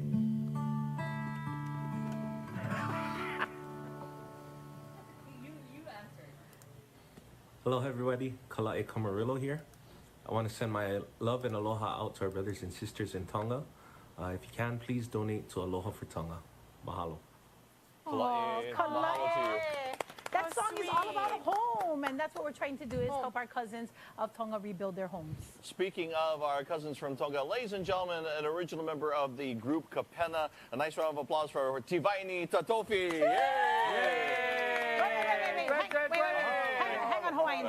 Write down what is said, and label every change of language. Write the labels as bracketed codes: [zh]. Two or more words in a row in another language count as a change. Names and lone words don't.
[en] Hello everybody, Kalae Camarillo here. I want to send my love and aloha out to our brothers and sisters in Tonga. If you can, please donate to Aloha for Tonga. Mahalo. Kalae. That song is all about home, and that's what we're trying to do, is help our cousins of Tonga rebuild their homes. Speaking of our cousins from Tonga, ladies and gentlemen, an original member of the group Kapena. A nice round of applause for Tivaini Tatofi. Yay! Hang on, Hawaiians.